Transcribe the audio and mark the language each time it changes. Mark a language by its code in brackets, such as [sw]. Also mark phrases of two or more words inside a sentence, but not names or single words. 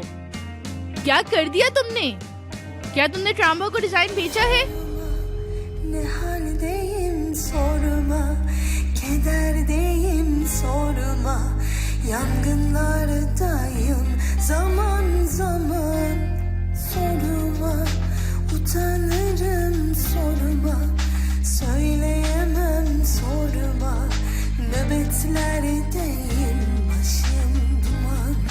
[hi] क्या कर दिया तुमने? क्या तुमने ट्राम्बो को डिजाइन बेचा है? [tr] Zaman zaman sorma, utanırım sorma, söyleyemem sorma, nöbetlerdeyim başım duman.